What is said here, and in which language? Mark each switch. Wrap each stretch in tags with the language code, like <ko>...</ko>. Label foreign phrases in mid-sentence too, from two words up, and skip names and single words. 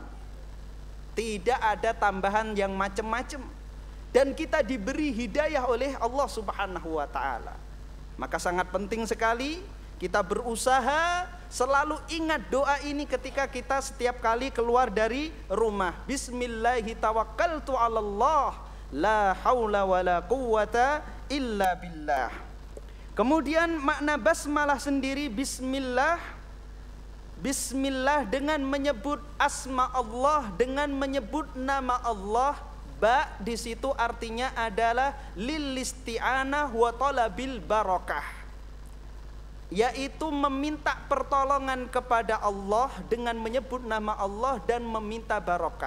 <id>Tidak ada tambahan yang macam-macam. Dan kita diberi hidayah oleh Allah</id> <ar>سبحانه وتعالى.</ar> <id>Maka sangat penting sekali kita berusaha selalu ingat doa ini ketika kita setiap kali keluar dari rumah.</id> <ar>بسم الله توكلت على الله لا حول ولا قوة إلا بالله.</ar> <id>Kemudian makna basmalah sendiri, bismillah. Bismillah dengan menyebut asma Allah, dengan menyebut nama Allah. Ba di situ artinya adalah</id> <ar>للاستعانة وطلب البركة,</ar> <id>yaitu meminta pertolongan kepada Allah dengan menyebut nama Allah dan meminta barokah.</id>